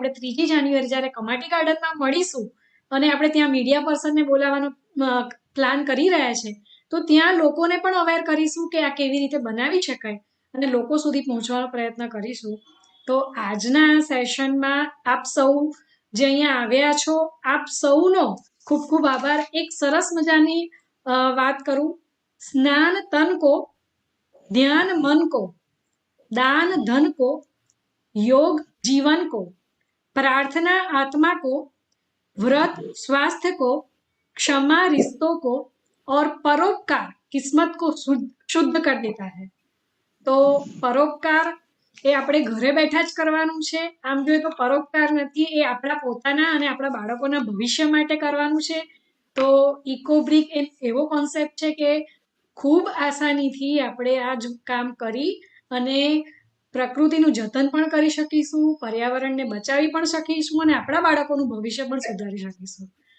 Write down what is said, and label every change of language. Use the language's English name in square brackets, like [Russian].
[Gujarati] આપણે 3જી જાન્યુઆરી જ્યારે કમાટી ગાર્ડનમાં મળીશું અને આપણે ત્યાં મીડિયા પર્સનને બોલાવવાનો પ્લાન કરી રહ્યા છે, તો ત્યાં લોકોને પણ અવેર કરીશું કે આ કેવી રીતે બનાવી શકાય અને લોકો સુધી પહોંચવાનો પ્રયત્ન કરીશું. તો આજના સેશનમાં આપ સૌ જે અહીંયા આવ્યા છો, આપ સૌનો ખૂબ ખૂબ આભાર. એક સરસ મજાની વાત કરું. [Hindi] સ્નાન તન કો, ધ્યાન મન કો, दान धन को, योग जीवन को, प्रार्थना आत्मा को, व्रत स्वास्थ्य को, क्षमा रिश्तों को और परोपकार किस्मत को शुद्ध कर देता है. [Gujarati] તો પરોપકાર એ આપણે ઘરે બેઠા જ કરવાનું છે. આમ જોઈએ તો પરોપકાર નથી, એ આપણા પોતાના અને આપણા બાળકોના ભવિષ્ય માટે કરવાનું છે. તો ઇકોબ્રિક એવો કોન્સેપ્ટ છે કે ખૂબ આસાનીથી આપણે આ જ કામ કરી અને પ્રકૃતિનું જતન પણ કરી શકીશું, પર્યાવરણને બચાવી પણ શકીશું અને આપણા બાળકોનું ભવિષ્ય પણ સુધારી શકીશું.